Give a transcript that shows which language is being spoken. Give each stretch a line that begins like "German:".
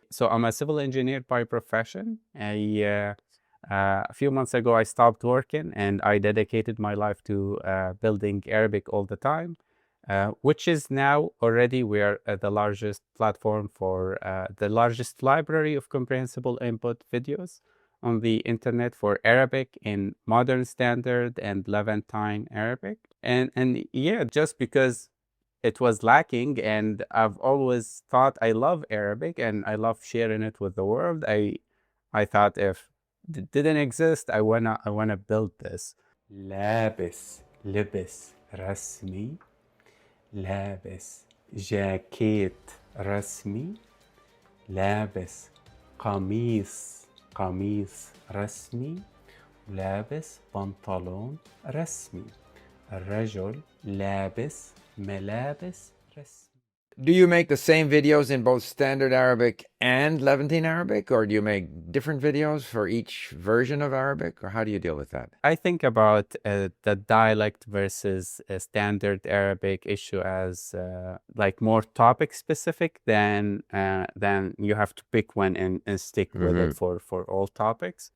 English: So I'm a civil engineer by profession. A few months ago, I stopped working and I dedicated my life to building Arabic all the time, which is now already we're the largest platform for the largest library of comprehensible input videos on the internet for Arabic in modern standard and Levantine Arabic. And yeah, just because it was lacking, and I've always thought I love Arabic and I love sharing it with the world, I thought if it didn't exist, I wanna build this.
Arabic: لابس لبس رسمي، لابس جاكيت رسمي، لابس قميص رسمي، ولابس بنطلون رسمي. الرجل لابس ملابس رسمي.
English: Do you make the same videos in both standard Arabic and Levantine Arabic, or do you make different videos for each version of Arabic, or how do you deal with that? I think about the dialect versus standard Arabic issue as like more topic specific than you have to pick one and stick with it for all topics.